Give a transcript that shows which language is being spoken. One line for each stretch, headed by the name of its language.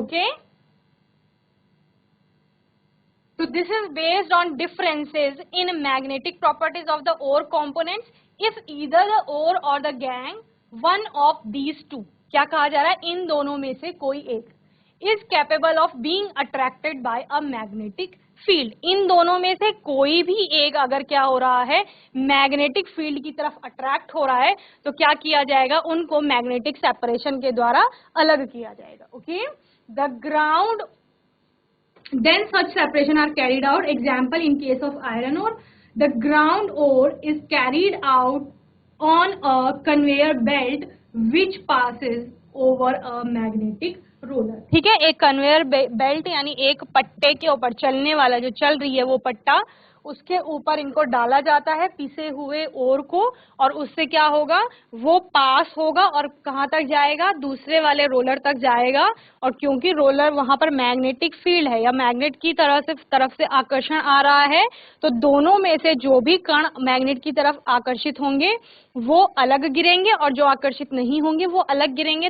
Hindi: Okay,
English: so this is based on differences in magnetic properties of the ore components if either the ore or the gang one of these two,
Hindi: क्या कहा जा रहा है, इन दोनों में से कोई एक
English: is capable of being attracted by a magnetic field,
Hindi: इन दोनों में से कोई भी एक अगर क्या हो रहा है, मैग्नेटिक फील्ड की तरफ अट्रैक्ट हो रहा है, तो क्या किया जाएगा, उनको मैग्नेटिक सेपरेशन के द्वारा अलग किया जाएगा।
English: Okay, the ground then such separation are carried out. Example, in case of iron ore, the ground ore is carried out on a conveyor belt which passes over a magnetic roller.
Hindi: ठीक है, एक conveyor belt यानी एक पट्टे के ऊपर चलने वाला, जो चल रही है वो पट्टा, उसके ऊपर इनको डाला जाता है पिसे हुए ओर को, और उससे क्या होगा, वो पास होगा और कहाँ तक जाएगा, दूसरे वाले रोलर तक जाएगा। और क्योंकि रोलर वहां पर मैग्नेटिक फील्ड है या मैग्नेट की तरफ से आकर्षण आ रहा है, तो दोनों में से जो भी कण मैग्नेट की तरफ आकर्षित होंगे वो अलग गिरेंगे, और जो आकर्षित नहीं होंगे वो अलग गिरेंगे।